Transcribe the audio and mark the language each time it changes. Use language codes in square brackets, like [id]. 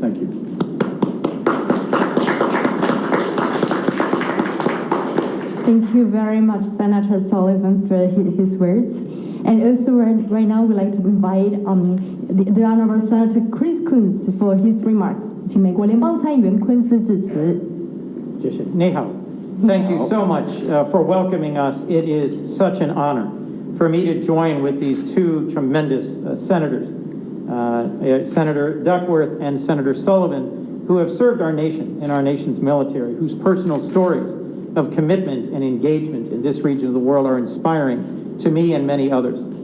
[en] Thank you. Thank you very much, Senator Sullivan, for his words. And also right now, we'd like to invite the Honorable Senator Chris Coons for his remarks. [zh] 请美国联邦参议员昆斯致辞。你好. [en] Thank you so much for welcoming us. It is such an honor for me to join with these two tremendous senators, Senator Duckworth and Senator Sullivan, who have served our nation and our nation's military, whose personal stories of commitment and engagement in this region of the world are inspiring to me and many others.